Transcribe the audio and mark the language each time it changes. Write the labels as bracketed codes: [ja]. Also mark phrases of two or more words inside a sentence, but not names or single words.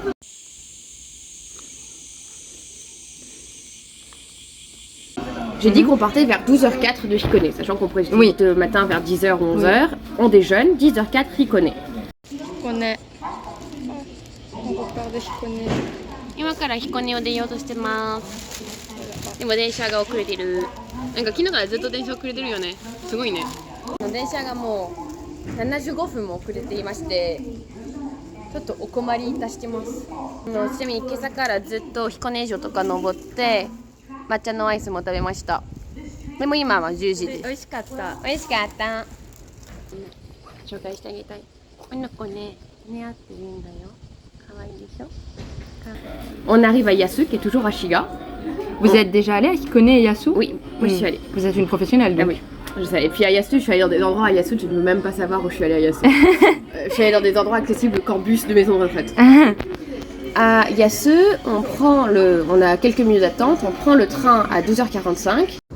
[fr] J'ai dit qu'on partait vers 12h04 de Hikone, sachant qu'on pourrait visiter le matin vers 10h ou 11h. On déjeune, 10h04 Hikone. On est On repart de Hikone. [ja] 今から彦根を出ようとしてます。でも電車が遅れてる。なんか昨日からずっと電車遅れてるよね。すごいね。電車がもう75分も遅れていまして、ちょっとお困りいたしてます。ちなみに今朝からずっと彦根城とか登って抹茶のアイスも食べました。でも今は10時です。美味しかった。美味しかった。紹介してあげたい。この子ね、似合ってるんだよ。可愛いでしょ。 [fr] On arrive à Yasu qui est toujours à Shiga. Vous êtes déjà allé à Hikone et Yasu? Oui, moi je suis allée. Vous êtes une professionnelle donc. Ah oui, je sais. Et puis à Yasu, je suis allée dans des endroits à Yasu, je ne peux même pas savoir où je suis allée à Yasu. Je suis allée dans des endroits accessibles qu'en bus de maison de retraite. À Yasu, on a quelques minutes d'attente, on prend le train à 12h45.